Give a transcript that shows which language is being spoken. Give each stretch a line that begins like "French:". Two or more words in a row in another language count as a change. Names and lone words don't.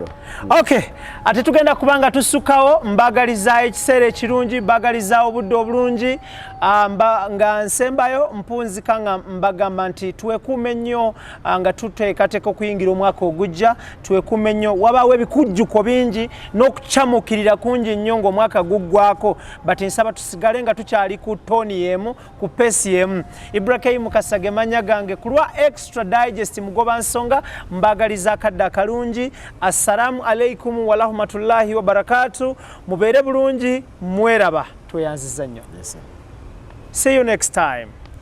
Ganda: Okay, ate tugenda kubanga tussukawo mbagalizaayo ekiseera ekirungi mbagalizaawo obudde obulungi nga nsembayo mpunzika nga mbagamba nti tuwekuume nnyo nga tuteekateeka okuyingira omwaka ogujja tuwekuume nnyo wabaawo ebikujjuko bingi n'okucamukirira kungi nnyo ng'omwaka guggwako but nsaba tusigale nga tukyali ku tooni y'emu ku peesi y'emu. IBRAH Mukasa ge mannya gange ku lwa Extra Digest mugoba nsonga mbagaliza akadde akalungi.
Arabic: السلام عليكم ورحمة الله وبركاته.
Ganda: Mubeere bulungi mweraba tweyanziza nnyo.
English: See you next time.